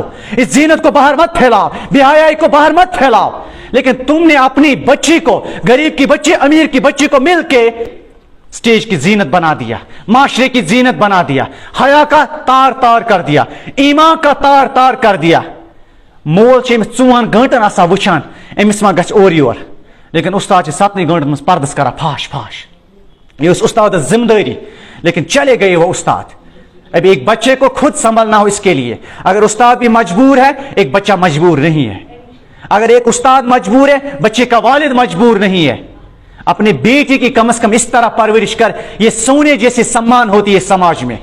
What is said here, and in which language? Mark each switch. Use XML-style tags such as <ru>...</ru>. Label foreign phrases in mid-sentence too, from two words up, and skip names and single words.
<ur>اس زینت کو باہر مت پھیلاؤ, بے حیائی کو باہر مت پھیلاؤ. لیکن تم نے اپنی بچی کو, غریب کی بچی امیر کی بچی کو مل کے سٹیج کی زینت بنا دیا, معاشرے کی زینت بنا دیا, حیا کا تار تار کر دیا, ایمان کا تار تار کر دیا.</ur> <ks>مول امس 4 گھنٹن آسان وچان امس ما گژھِ اور یور, لیکن استاد 7 گھنٹن مز پردس کران پھاش پھاش.</ks> <ur>یہ استاد ذمہ داری, لیکن چلے گئے وہ استاد. ابھی ایک بچے کو خود سنبھلنا ہو اس کے لیے. اگر استاد بھی مجبور ہے, ایک بچہ مجبور نہیں ہے. اگر ایک استاد مجبور ہے, بچے کا والد مجبور نہیں ہے. اپنے بیٹی کی کم از کم اس طرح پرورش کر, یہ سونے جیسی سمان ہوتی ہے سماج میں.</ur>